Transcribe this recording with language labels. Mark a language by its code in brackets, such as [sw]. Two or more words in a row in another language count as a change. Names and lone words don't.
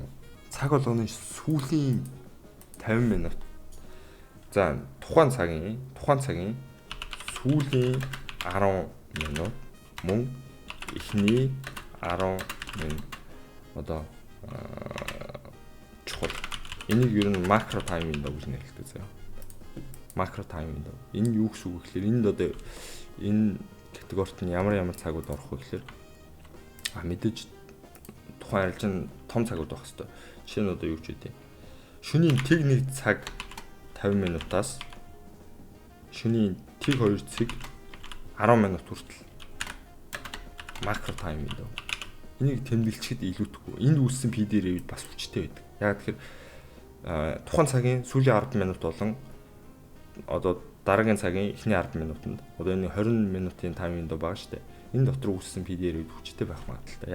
[mn] Цаг болгоны сүүлийн 50 минут. За тухайн цагийн сүүлийн 10 минут мөн эхний 10 минут одоо чухал. Энийг ер нь [en] macro time window [mn] гэж нэрлэдэг заяа. [en] Macro time window. [mn] Энэ юу гэсэн үг гэхээр энд одоо энэ категорид нь ямар цагууд орох вэ гэхээр мэдээж тухайн арилжааны том цагууд байх хэвээр. Жишээ нь одоо юу ч үгүй. Шөнийн тэг 1 цаг 50 минутаас шөнийн тэг 2 цаг 10 минут хүртэл [en] macro time window. [mn] Энийг тэмдэглэхэд илүүтэхгүй. Энд үүссэн PD-ээр бас хүчтэй байдаг. Яг тэгэхээр тухайн цагийн сүүлийн 10 минут болон одоо дараагийн цагийн эхний 10 минутанд одоо энэ 20 минутын [en] time window [mn] байгаа шүү дээ. Энэ дотор үүссэн PD-ээр хүчтэй байх магадaltaй.